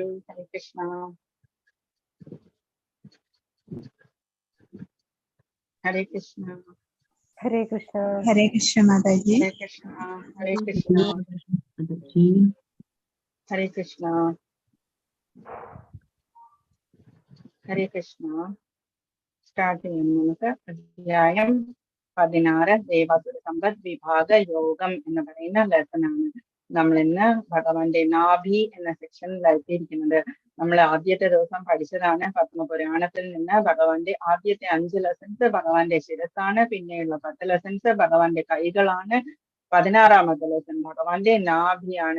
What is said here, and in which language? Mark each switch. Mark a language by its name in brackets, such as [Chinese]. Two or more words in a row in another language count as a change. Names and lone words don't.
[Malayalam] Hare Krishna. Hare Krishna. Hare Krishna. Hare Krishna Mataji. Hare Krishna. Hare Krishna. Hare Krishna. Hare Krishna. Start നമുക്ക് അധ്യായം 16 ദേവാസുര സമ്പദ് വിഭാഗ യോഗം എന്ന് പറയുന്ന ലെസൺ ആണ് നമ്മൾ ഇന്ന് ഭഗവാന്റെ നാഭി എന്ന സെക്ഷനിലെത്തിയിരിക്കുന്നത്. നമ്മൾ ആദ്യത്തെ ദിവസം പഠിച്ചതാണ് പത്മപുരാണത്തിൽ നിന്ന് ഭഗവാന്റെ ആദ്യത്തെ 5 ലെസൺസ് ഭഗവാന്റെ ശിരസാണ്, പിന്നെയുള്ള 10 ലെസൺസ് ഭഗവാന്റെ കൈകളാണ്, 16ാമത്തെ ലെസൺ ഭഗവാന്റെ നാഭിയാണ്.